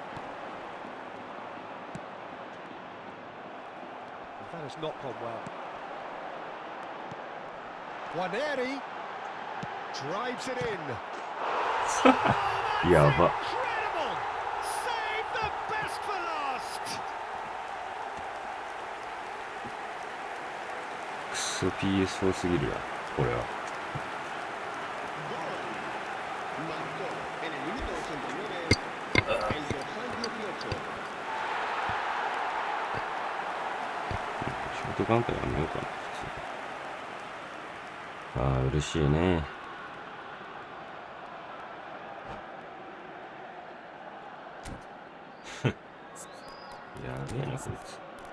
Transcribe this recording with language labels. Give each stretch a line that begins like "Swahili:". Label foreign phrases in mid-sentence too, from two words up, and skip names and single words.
English: That has not gone well. Waneri drives it in.
Japanese: やば。
English: Incredible! Save the best for last!
Japanese: クソ PS4 すぎるわ、これは。
Spanish: Marcó en el minuto 89 el dorsal 18.
Japanese: ショートカウンターやめようかな。ああ、嬉しいね。やべえな、こいつ。